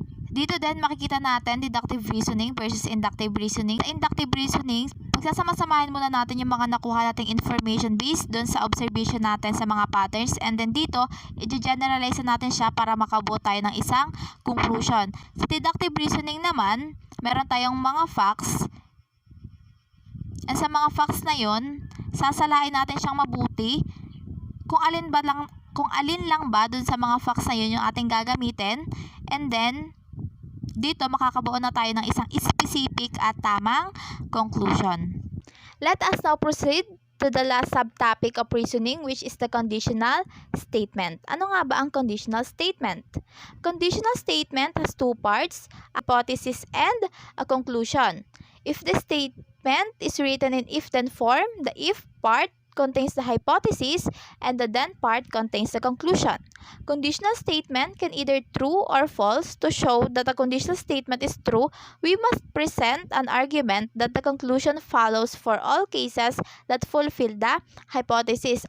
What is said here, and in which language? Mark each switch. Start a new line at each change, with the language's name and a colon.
Filipino: Dito din makikita natin deductive reasoning versus inductive reasoning. Sa inductive reasoning, pagsasama-samahin muna natin yung mga nakuha nating information based dun sa observation natin sa mga patterns,
English: and then
Filipino: dito, i-generalize natin siya para makabuo tayo ng isang conclusion. Sa deductive reasoning naman, meron tayong mga facts, and sa mga facts na yon, sasalain natin siyang mabuti kung alin lang ba dun sa mga facts na yun yung ating gagamitin,
English: and then
Filipino: dito makakabuo na tayo ng isang specific at tamang conclusion.
English: Let us now proceed to the last subtopic of reasoning, which is the conditional statement.
Filipino: Ano nga ba ang conditional statement?
English: Conditional statement has two parts, a hypothesis and a conclusion. If the statement is written in if-then form, the if part contains the hypothesis and the then part contains the conclusion. Conditional statement can either true or false. To show that a conditional statement is true, we must present an argument that the conclusion follows for all cases that fulfill the hypothesis.